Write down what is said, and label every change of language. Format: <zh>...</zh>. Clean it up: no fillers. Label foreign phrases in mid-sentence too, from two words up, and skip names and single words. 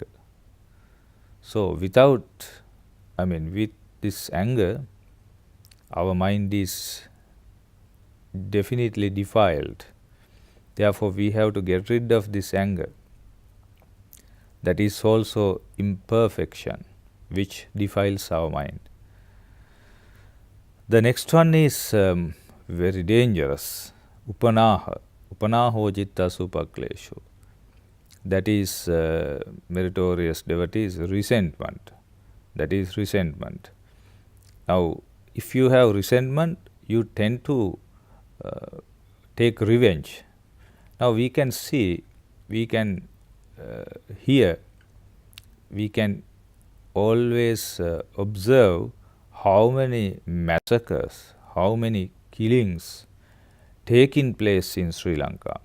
<en>So with this anger, our mind is definitely defiled. Therefore, we have to get rid of this anger. That is also imperfection, which defiles our mind. The next one is very dangerous.</en> <pi>Upanaho citta supaklesho.</pi> <en>That is meritorious devotees, resentment. That is resentment. Now, if you have resentment, you tend to take revenge. Now, we can see, we can hear, we can always observe how many massacres, how many killings taking place in Sri Lanka.</en>